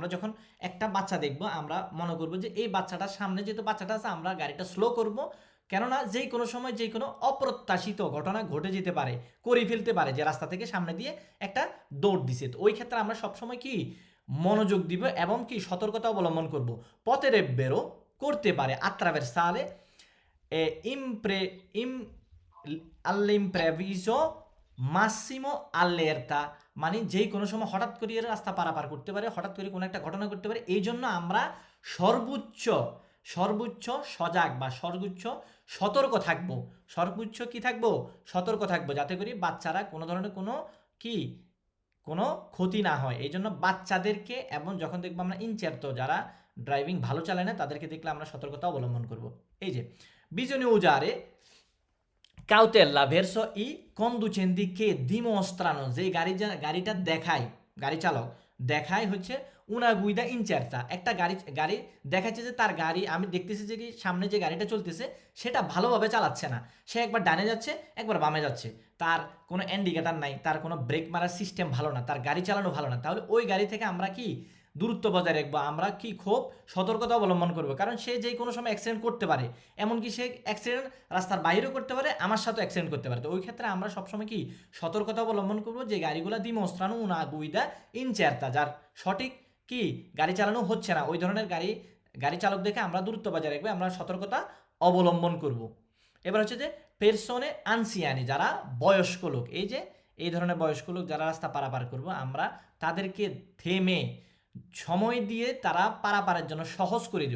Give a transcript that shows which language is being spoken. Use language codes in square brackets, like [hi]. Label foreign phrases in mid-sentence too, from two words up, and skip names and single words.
[bn] আমরা যখন একটা বাচ্চা দেখবো আমরা মনে করবো যে এই বাচ্চাটার সামনে যেহেতু বাচ্চাটা আছে আমরা গাড়িটা স্লো করব, কেননা যেই কোনো সময় যে কোনো অপ্রত্যাশিত ঘটনা ঘটে যেতে পারে, করে ফেলতে পারে, যে রাস্তা থেকে সামনে দিয়ে একটা দৌড় দিছে। তো ওই ক্ষেত্রে আমরা সবসময় কি মনোযোগ দিব এবং কি সতর্কতা অবলম্বন করব। [it] potrebbero [bn] করতে পারে [it] attraversare all'impreviso massimo allerta, [bn] মানে যেই কোনো সময় হঠাৎ করে রাস্তা পারাপার করতে পারে, হঠাৎ করে কোনো একটা ঘটনা করতে পারে, এই জন্য আমরা সর্বোচ্চ সজাগ বা সর্বোচ্চ সতর্ক থাকবো, সর্বোচ্চ কি থাকবো, সতর্ক থাকবো, যাতে করে বাচ্চারা কোনো ধরনের কোনো ক্ষতি না হয়। এই জন্য বাচ্চাদেরকে, এবং যখন দেখবো আমরা ইনচার্তো যারা ড্রাইভিং ভালো চালায় না তাদেরকে দেখলে আমরা সতর্কতা অবলম্বন করব। এই যে [it] bisogna usare cautela verso i conducenti che dimostrano [bn] যে গাড়িটা দেখায়, গাড়ি চালক দেখায় হচ্ছে [it] una guida incerta, [bn] একটা গাড়ি দেখাচ্ছে যে তার গাড়ি, আমি দেখতেছি যে কি সামনে যে গাড়িটা চলতেছে সেটা ভালোভাবে চালাচ্ছে না, সে একবার ডানে যাচ্ছে একবার বামে যাচ্ছে, তার কোনো ইন্ডিকেটর নাই, তার কোনো ব্রেক মারার সিস্টেম ভালো না, তার গাড়ি চালানো ভালো না, তাহলে ওই গাড়ি থেকে আমরা কি দূরত্ব বজায় রাখবো, আমরা কি খুব সতর্কতা অবলম্বন করবো, কারণ সে যে কোনো সময় অ্যাক্সিডেন্ট করতে পারে, এমনকি সে অ্যাক্সিডেন্ট রাস্তার বাইরেও করতে পারে, আমার সাথেও অ্যাক্সিডেন্ট করতে পারে। তো ওই ক্ষেত্রে আমরা সবসময় কি সতর্কতা অবলম্বন করবো যে গাড়িগুলো [it] dimostrano una guida incerta, [bn] যার সঠিক কি গাড়ি চালানো হচ্ছে না, ওই ধরনের গাড়ি চালক দেখে আমরা দূরত্ব বজায় রাখবো, আমরা সতর্কতা অবলম্বন করব। এবার হচ্ছে যে [it] persone anziane, [bn] যারা বয়স্ক লোক, এই যে এই ধরনের বয়স্ক লোক যারা রাস্তা পারাপার করব, আমরা তাদেরকে থেমে সময় দিয়ে তারা পারাপারের জন্য সহজ করে দিব।